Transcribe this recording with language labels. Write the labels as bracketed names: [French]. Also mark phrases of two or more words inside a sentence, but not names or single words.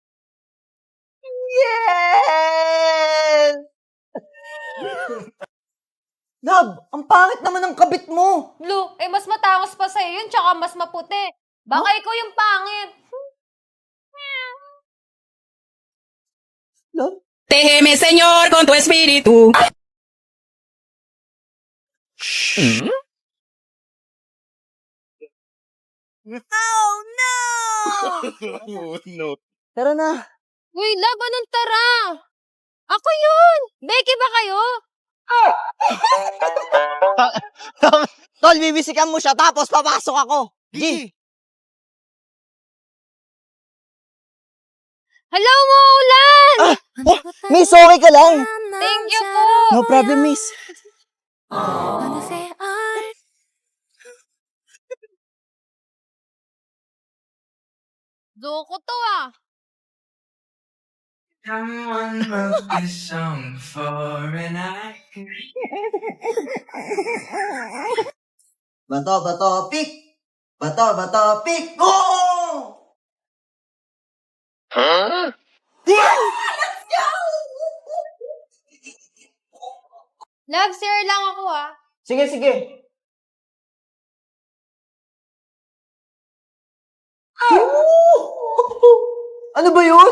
[English] Yes! [Filipino] Nab, ang pangit naman ng kabit mo. Blue, eh mas matangos pa sa'yo yun, tsaka mas maputi. Baka ikaw yung pangit. Love? [Spanish] Déjeme, Señor, con tu espíritu. No. [Filipino] Tara na. Uy, love, anong tara? Ako yun! Becky ba kayo? Tol, bibisikan mo siya tapos papasok ako. G. [English] Hello, Maulan! [Filipino] Miss, okay ka lang? [English] Thank you po! No problem, miss. [Filipino] Loko to ah. [English] Someone wrote this song for an I. [Filipino] Bato, pick! Bato, pick! Oh! Huh? Love, share lang ako ah. Sige. Ano ba yun?